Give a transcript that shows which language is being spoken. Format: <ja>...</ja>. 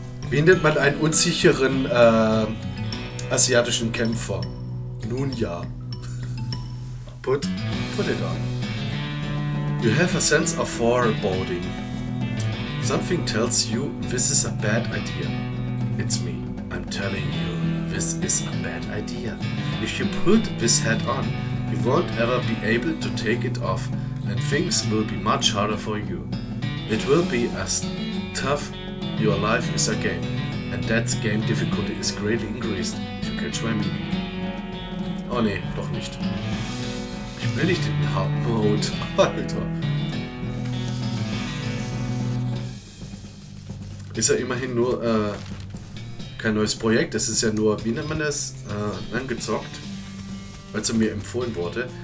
<de>Wie nennt man einen unsicheren asiatischen Kämpfer? Nun ja.</de> <en>Put it on. You have a sense of foreboding. Something tells you this is a bad idea. It's me. I'm telling you, this is a bad idea. If you put this hat on, you won't ever be able to take it off, and things will be much harder for you. It will be as tough. Your life is a game, and that game difficulty is greatly increased, if you catch my meaning.</en> <de>Oh nee, doch nicht. Ich will nicht den Hard Mode. Alter. Ist ja immerhin nur kein neues Projekt. Das ist ja nur, wie nennt man das? Angezockt. Weil es mir empfohlen wurde.</de>